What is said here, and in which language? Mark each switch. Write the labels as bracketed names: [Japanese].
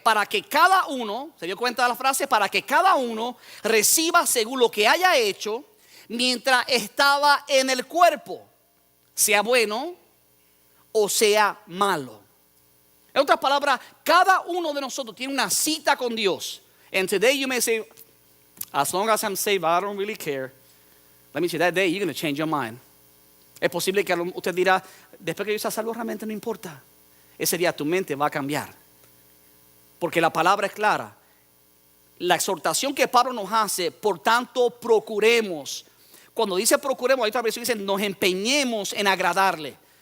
[Spanish] Para que cada uno, ¿se dio cuenta de la frase? Para que cada uno reciba según lo que haya hecho mientras estaba en el cuerpo, sea bueno o sea malo. En otras palabras, cada uno de nosotros tiene una cita con Dios. [English] And today you may say, as long as I'm saved, I don't really care. Let me say, that day you're going to change your mind. [Spanish] Es posible que usted dirá, después que yo sea salvo realmente no importa. Ese día tu mente va a cambiar. Porque la palabra es clara. La exhortación que Pablo nos hace, por tanto, procuremos. Cuando dice procuremos, hay otra versión que dice, nos empeñemos en agradarle.